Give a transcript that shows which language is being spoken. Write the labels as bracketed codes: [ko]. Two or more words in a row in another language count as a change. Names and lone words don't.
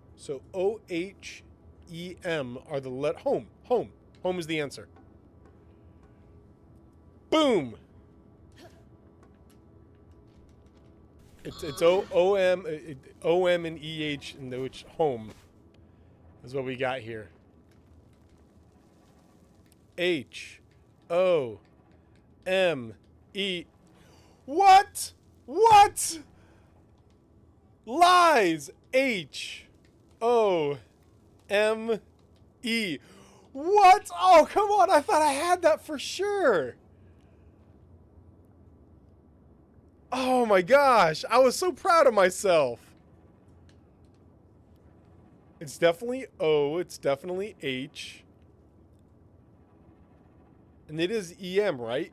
[en] So OH, EM are the home. Home is the answer. Boom. It's O-M and E-H, and which home is what we got here. H-O-M-E. What? What? Lies. H-O-M-E. What? Oh, come on. I thought I had that for sure. Oh my gosh. I was so proud of myself. It's definitely O. It's definitely H. And it is EM, right?